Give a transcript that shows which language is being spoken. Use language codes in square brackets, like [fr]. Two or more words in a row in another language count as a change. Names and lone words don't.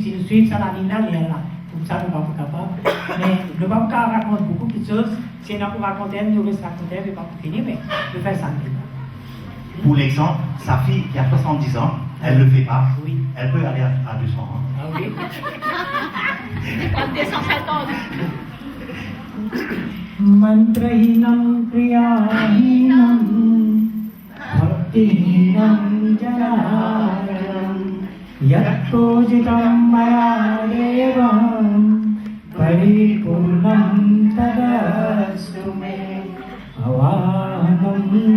[fr] Si nous suivons ça, la ligne là, elle est là. Comme ça, nous ne sommes pas capables. Mais nous ne pouvons pas raconter beaucoup de choses. Si nous pouvons raconter, nous restons raconter, nous ne pouvons pas finir, mais nous faisons ça. Pour l'exemple, sa fille qui a 70 ans, elle ne le fait pas. Oui. Elle peut aller à 200 ans. Ah oui. [sa] मन्त्रहीनं क्रियाहीनं भक्तिहीनं जनार्दन यत्पूजितं मया देवं परिपूर्णं तदस्तु मे अवनम्